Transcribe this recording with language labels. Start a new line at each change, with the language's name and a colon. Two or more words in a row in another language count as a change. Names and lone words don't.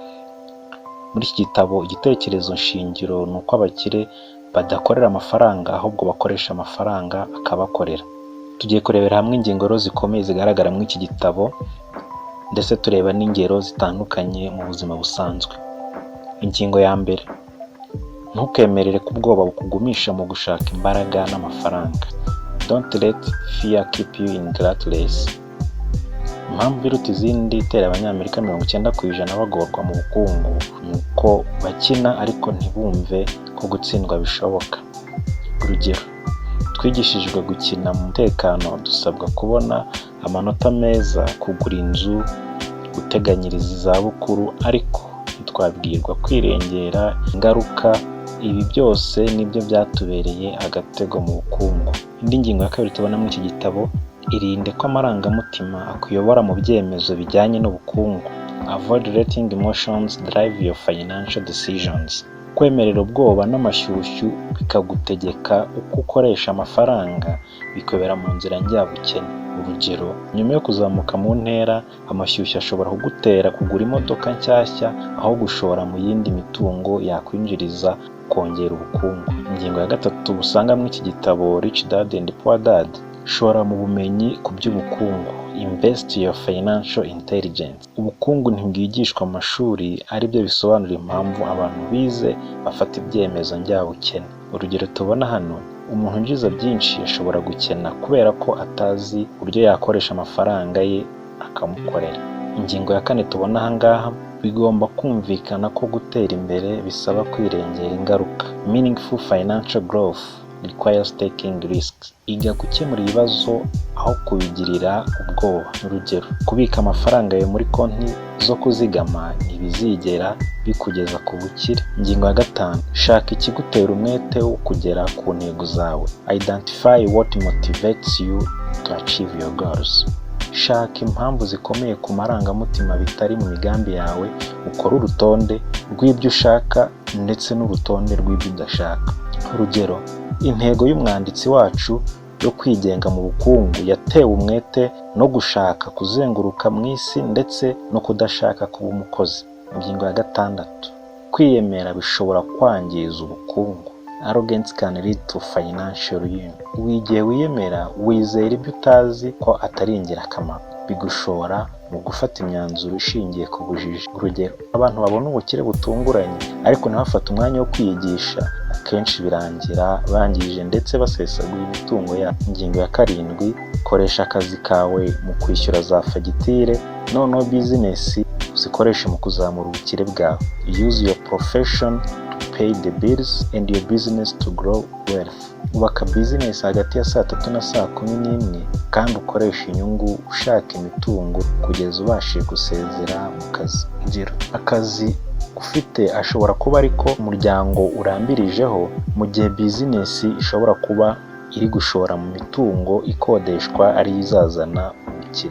Kinyarwanda: Muri iki gitabo igitekerezo nshingiro ni uko abakire badakorera amafaranga ahubwo bakoresha amafaranga akabakorera. Tugiye kurebera hamwe ingingo zikomeye zigaragara muri iki gitabo, ndetse tureba n'ingero zitandukanye mu buzima busanzwe. Ingingo ya mbere: ntukemerere ko ubwoba bukugumisha mu gushaka imbaraga n'amafaranga.
English: Don't let fear keep you in that race.
Kinyarwanda: Impamvu iruta izindi itera abanyamerika 90% bagorwa mu bukungu ni uko bakina ariko ntibumve ko gutsindwa bishoboka. Urugero: twigishijwe gukina mu mutekano, dusabwa kubona amanota meza, kugura inzu, guteganyiriza izabukuru, ariko ntitwabwirwa kwirengera ingaruka. Ibi byose nibyo byatubereye agatego mu bukungu. Indi ngingo ya kabiri tubona muri iki gitabo: irinde ko amarangamutima akuyobora mu byemezo bijyanye n'ubukungu.
English: Avoid letting emotions drive your financial decisions.
Kinyarwanda: Kwemerera ubwoba n'amashyushyu bikagutegeka uko ukoresha amafaranga bikobera mu nzira njyabukene. Urugero: nyuma yo kuzamuka mu ntera, amashyushyu ashobora kugutera kugura imodoka nshyashya aho gushora mu yindi mitungo yakwinjiriza kongera ubukungu. Ingingo ya gatatu usanga muri iki gitabo Rich Dad and Poor Dad: shora mu bumenyi ku by'ubukungu.
English: Invest your financial intelligence.
Kinyarwanda: Ubukungu ntibwigishwa mu mashuri, aribyo bisobanura impamvu abantu bize bafata ibyemezo njyabukene. Urugero tubona hano: umuntu unjiza byinshi ashobora gukena kubera ko atazi uburyo yakoresha amafaranga ye akamukorera. Ingingo ya kane tubona ahangaha: bigomba kumvikana ko gutera imbere bisaba kwirengera ingaruka.
English: Meaningful financial growth requires taking risks.
Kinyarwanda: Iga gukemura ibibazo aho kubigirira ubwoba. Urugero: kubika amafaranga yawe muri konti zo kuzigama ntibizigera bikugeza ku bukire. Ingingo ya gatanu: shaka ikigutera umwete wo kugera ku ntego zawe.
English: Identify what motivates you to achieve your goals.
Kinyarwanda: Shaka impamvu zikomeye ku marangamutima bitari mu migambi yawe, ukora urutonde rw'ibyo ushaka ndetse n'urutonde rw'ibyo udashaka. Urugero: intego y'umwanditsi wacu yo kwigenga mu bukungu yatewe umwete no gushaka kuzenguruka mu isi ndetse no kudashaka kuba umukozi. Ingingo ya gatandatu: kwiyemera bishobora kwangiza ubukungu.
English: Arrogance can lead to financial ruin.
Kinyarwanda: Igihe wiyemera, wizera ibyo utazi ko atari ingirakamaro, bigushora mu gufata imyanzuro ishingiye ku bujiji. Urugero: abantu babona ubukire butunguranye ariko ntibafate umwanya wo kwiyigisha, akenshi birangira bangije ndetse basesaguye imitungo yabo. Ingingo ya karindwi: koresha akazi kawe mu kwishyura za fagitire, noneho business uzikoreshe mu kuzamura ubukire bwawe.
English: Use your profession to pay the bills and your business to grow wealth.
Kinyarwanda: Ubaka business hagati ya saa 3 na saa 11 kandi ukoresha inyungu ushaka imitungo kugeza ubashije gusezera mu kazi. Urugero: akazi ufite ashobora kuba ariko umuryango urambirijeho, mu gihe business ishobora kuba iri gushora mu mitungo ikodeshwa ari izazana ubukire.